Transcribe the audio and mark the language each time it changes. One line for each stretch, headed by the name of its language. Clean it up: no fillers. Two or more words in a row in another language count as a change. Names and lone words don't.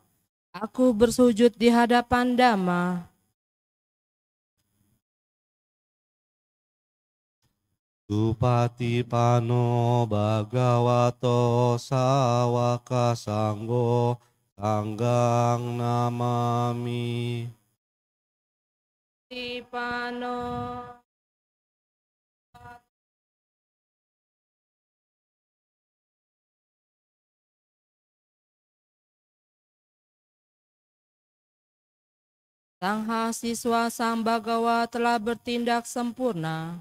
Indonesian: Aku bersujud di hadapan Dhamma.
Pali: Supatipano Bhagavato Sawaka Sanggo Sanggang Namami.
Indonesian: Supatipano Sangha siswa Sang Bhagawa telah bertindak sempurna.